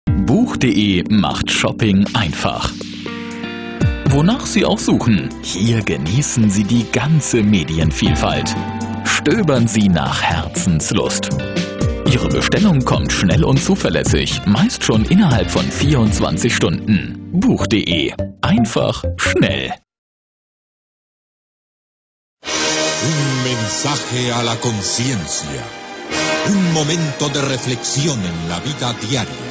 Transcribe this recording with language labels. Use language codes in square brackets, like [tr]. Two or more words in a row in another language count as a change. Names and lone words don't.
[de] Buch.de macht Shopping einfach. Wonach Sie auch suchen, hier genießen Sie die ganze Medienvielfalt. Stöbern Sie nach Herzenslust. Ihre Bestellung kommt schnell und zuverlässig, meist schon innerhalb von 24 Stunden. Buch.de. Einfach schnell. [es] Un mensaje a la conciencia. Un momento de reflexión en la vida diaria.